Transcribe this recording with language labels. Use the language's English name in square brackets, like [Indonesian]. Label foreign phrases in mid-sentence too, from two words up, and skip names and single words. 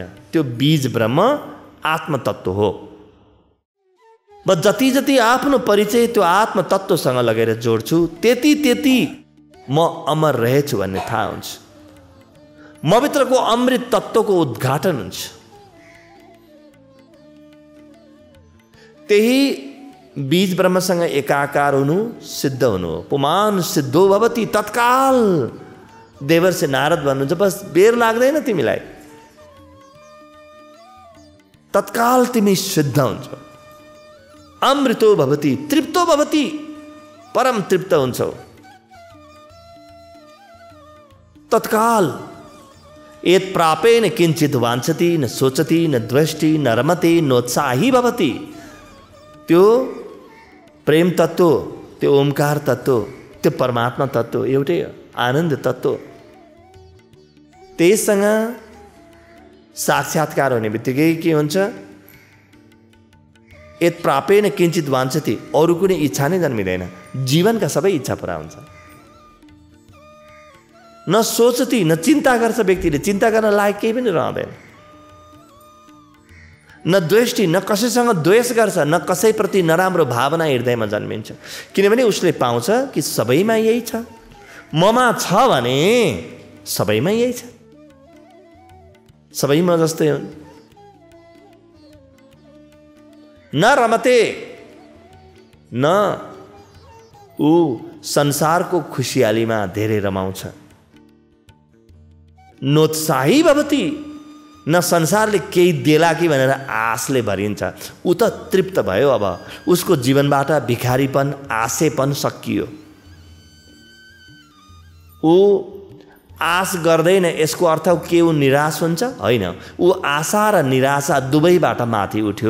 [Nepali] त्यो बीज ब्रह्म आत्मतत्त्व हो। म जति जति आफ्नो परिचय त्यो आत्मतत्त्वसँग लगेर जोड्छु, त्यति त्यति म अमर रहेछु भन्ने थाहा हुन्छ। मभित्रको अमृत तत्त्वको उद्घाटन हुन्छ। त्यही बीज ब्रह्मसँग एकाकार हुनु सिद्ध हुनु हो। [Sanskrit] पुमान सिद्धो भवति, [Nepali] तत्काल देवर्षि नारद भन्नुहुन्छ, बस बेर लाग्दैन तिमीलाई, तत्काल तिमी सिद्ध हुन्छ। [Sanskrit] अमृतो भवति, तृप्तो भवति, [Nepali] परम तृप्त हुन्छौ तत्काल। [Sanskrit] यत् प्रापेन किंचित वाञ्छति न सोचति न द्वेष्टि न रमते नोत्साही भवति। [Nepali] त्यो प्रेम तत्त्व, त्यो ओमकार तत्त्व, त्यो परमात्मा तत्त्व एउटै आनन्द तत्त्व, त्यससँग साक्षात्कार हुने बित्तिकै के हुन्छ? [Sanskrit] यत् प्रापेन किंचित वाञ्छति, [Nepali] अरू कुनै इच्छा नै जन्मिँदैन, जीवनका सबै इच्छा पुरा हुन्छ। [Sanskrit] न सोचति, [Nepali] न चिन्ता गर्छ व्यक्तिले, चिन्ता गर्न लायक केही पनि रहँदैन। [Sanskrit] न द्वेष्टि, [Nepali] न कसैसँग द्वेष गर्छ, न कसैप्रति नराम्रो भावना हृदयमा जन्मिन्छ, किनभने उसले पाउँछ कि सबैमा यही छ, ममा छ भने सबैमा यही छ, सबैमा जस्तै हुन्। [Sanskrit] न रमते, [Nepali] न ऊ संसारको खुसियालीमा धेरै रमाउँछ। [Sanskrit] नोत्साही भवति, [Nepali] न संसारले केही देला कि भनेर आशले भरिन्छ, ऊ त तृप्त भयो। अब उसको जीवनबाट भिखारीपन, आशेपन सकियो। ऊ आश गर्दैन, यसको अर्थ के ऊ निराश हुन्छ? होइन, ऊ आशा र निराशा दुवैबाट माथि उठ्यो।